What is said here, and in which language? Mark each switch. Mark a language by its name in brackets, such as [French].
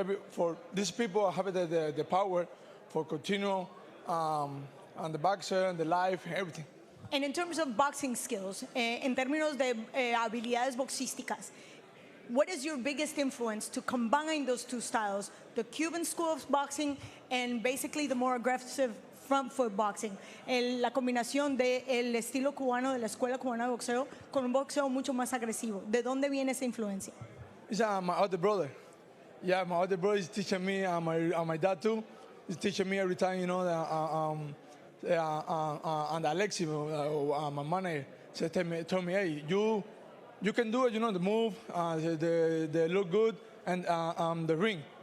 [English] For these people, I have the power for continue on the boxer and the life, everything. And in terms of boxing skills, [Spanish] en términos de habilidades boxísticas, [English] what is your biggest influence to combine those two styles, the Cuban school of boxing and basically the more aggressive front foot boxing? [Spanish] La combinación del estilo cubano, de la escuela cubana de boxeo, con un boxeo mucho más agresivo. ¿De dónde viene esa influencia? [English] It's my older brother. Yeah, my older brother is teaching me, and my dad too. He's teaching me every time, you know, and Alexi, my manager, told me, hey, you can do it, you know, the move, they look good, and the ring.